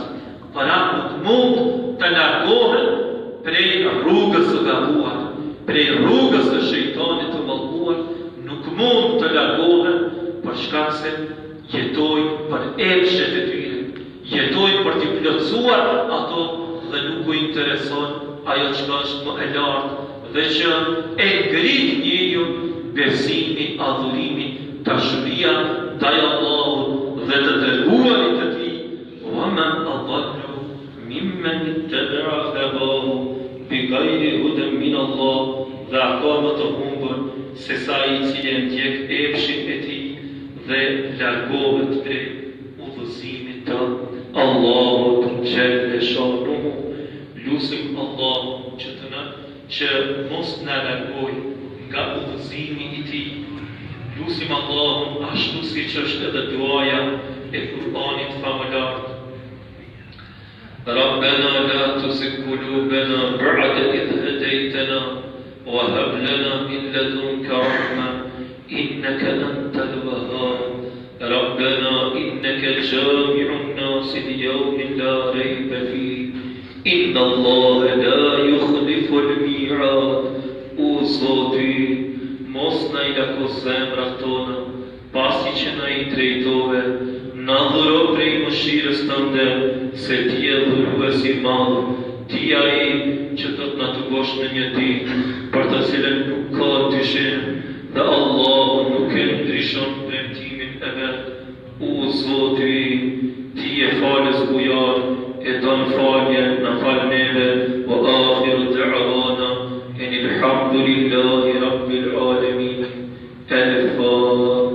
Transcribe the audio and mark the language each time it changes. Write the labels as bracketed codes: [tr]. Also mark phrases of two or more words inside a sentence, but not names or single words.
[sq] Për atë nuk mund të largohen prej rrugës së gabuar, prej rrugës së shejtanit të mallkuar, nuk mund të largohen për shkak se jetojnë për epshet e tyre, jetojnë për t'i plotësuar ato dhe nuk u intereson ajo çka është më e lartë dhe që e ngrit njeriu besimi, adhurimi, dashuria ndaj Allahut dhe të dërguarit të tij. [ar] وَمَنْ أَضَلُّ مِمَّنِ اتَّبَعَ هَوَاهُ بِغَيْرِ هُدًى مِنَ اللَّهِ. [sq] Dhe ka më të humbur se sa i cili ndjek epshin e tij dhe largohet prej udhëzimit të Allahut xhaleshanuhu. Lusim Allahun që mos na largoj nga udhëzimi i tij. Lusim Allahun ashtu siç është edhe duaja e Kur'anit famullar: [ar] ربنا لا تزغ قلوبنا بعد إذ هديتنا وهب لنا من لدنك رحمة إنك أنت الوهاب. ربنا إنك جامع الناس ليوم لا ريب فيه إن الله لا يخلف الميعاد. [sq] O Zoti, mos na i lako zemrat tona, pasi që na i drejtove, na dhuro prej mëshirës tënde, se ti e dhuruesi i madh, ti ai që do të na tugosh në një ditë për të cilën nuk ka dyshim dhe Allahu nuk e ndryshon premtimin e vet. O Zoti, ti e falës bujar, e don falje, na fal neve. [ar] وآخر دعوانا الحمد لله رب العالمين. الفاتحة.